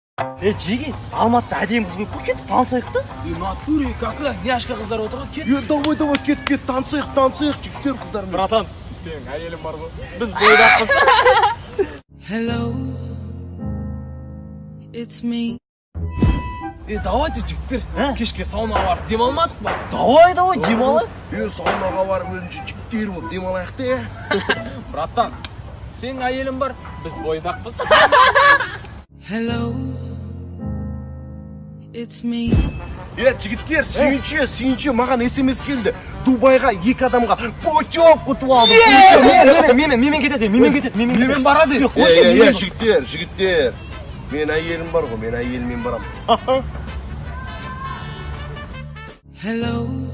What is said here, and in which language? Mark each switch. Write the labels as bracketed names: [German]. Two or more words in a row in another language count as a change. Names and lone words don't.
[Kazakh] Жеги, Алматыда әдемі қыз көп кетіп танысайық та. [Russian] Натуре, как раз няшка [Kazakh] қыздар отырған кет. Давай, кет, танысайық, жігіттер қыздармен. Братан, сенің әйелің бар ғой. Біз бойдақпыз. [English] Hello, it's me. [Kazakh] Давайте жігіттер, кешке саунаға барып демалмадық па? Давай, демалы. Саунаға барып өзінше жігіттер болып демалайық та. Братан, сенің әйелің бар, біз бойдақпыз. [English] Hello, it's me. [Kazakh] Жігіттер, сүйінші, маған SMS келді. Дубайға 2 адамға путевка ұтып алдым. Мен кетеді. Мен барады. Жігіттер. Мен әйелім бар ғой, мен әйеліммен барам. Hello.